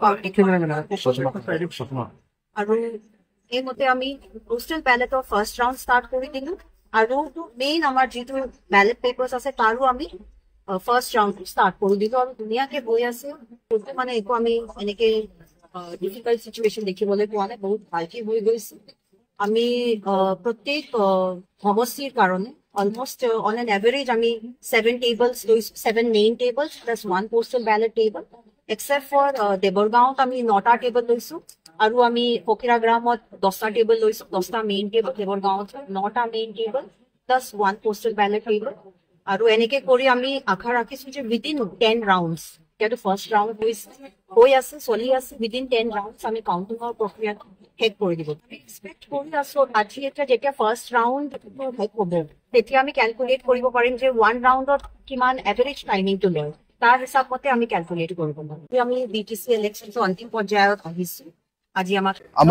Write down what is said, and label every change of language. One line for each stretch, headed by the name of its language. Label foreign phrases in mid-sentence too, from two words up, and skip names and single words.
Assamese: আৰু এইমতে আমি
English: postal ballotৰ first round start
Assamese: কৰি দিলো আৰু মেইন আমাৰ যিটো
English: ballot papers
Assamese: আছে তাৰো আমি
English: first round start
Assamese: কৰি দিলো আৰু ধুনীয়াকৈ হৈ আছে মানে একো আমি এনেকে
English: difficult situation
Assamese: দেখিবলৈ পোৱা নাই বহুত ভালকে হৈ গৈছে আমি প্ৰত্যেক সমষ্টিৰ কাৰণে
English: almost on an average
Assamese: আমি
English: 7 tables
Assamese: লৈছো
English: 7 main tables plus 1 postal ballot table except for
Assamese: দেবৰগাঁৱত আমি 9টা টেবল লৈছো আৰু আমি ফকিৰাগ্ৰামত 10টা টেবল লৈছো 10টা
English: main table
Assamese: দেবৰগাঁৱত 9টা
English: main table plus 1 postal ballot
Assamese: table আৰু এনেকে কৰি আমি আশা ৰাখিছো যে
English: within 10 rounds
Assamese: এতিয়াতো
English: first round
Assamese: হৈ আছে চলি আছে
English: within 10 rounds
Assamese: আমি কাউণ্টিঙৰ প্ৰক্ৰিয়া শেষ কৰি দিব এক্সপেক্ট কৰি আছো আজি এতিয়া যেতিয়া
English: first round
Assamese: শেষ হ'ব তেতিয়া আমি কেলকুলেট কৰিব পাৰিম যে 1 ৰাউণ্ডত কিমান
English: average timingটো
Assamese: লয় তাৰ হিচাপতে আমি কেলকুলেট কৰিব পাৰিম আমি
English: BTC electionৰ
Assamese: অন্তিম পৰ্যায়ত আহিছো আজি আমাৰ